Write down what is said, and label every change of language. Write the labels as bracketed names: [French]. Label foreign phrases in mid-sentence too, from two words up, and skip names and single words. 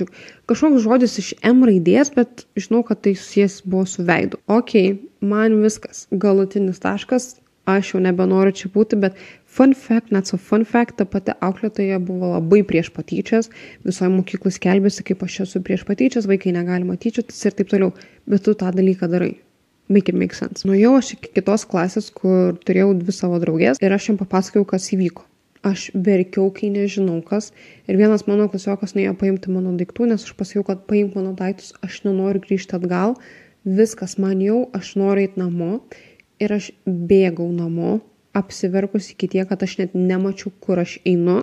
[Lithuanian] Kažkoks žodis iš M raidės, bet žinau, kad tai susijęs buvo su veidu. Ok, man viskas, galutinis taškas, aš jau nebenoriu čia būti, bet [English] fun fact, [Lithuanian] ta pati auklėtoja buvo labai prieš patyčias, visoje mokyklai skelbėsi, kaip aš esu prieš patyčias, vaikai negali tyčiotis ir taip toliau, bet tu tą dalyką darai. [English] Make it make sense. [Lithuanian] Nuėjau aš iki kitos klasės, kur turėjau 2 savo draugės ir aš jam papasakojau, kas įvyko. Aš verkiau, kai nežinau kas. Ir vienas mano klasiokas nuėjo paimti mano daiktų, nes aš pasakiau, kad paimk mano daiktus, aš nenoriu grįžti atgal. Viskas man jau, aš noriu eiti namo. Ir aš bėgau namo, apsiverkus iki tiek, kad aš net nemačiau, kur aš einu.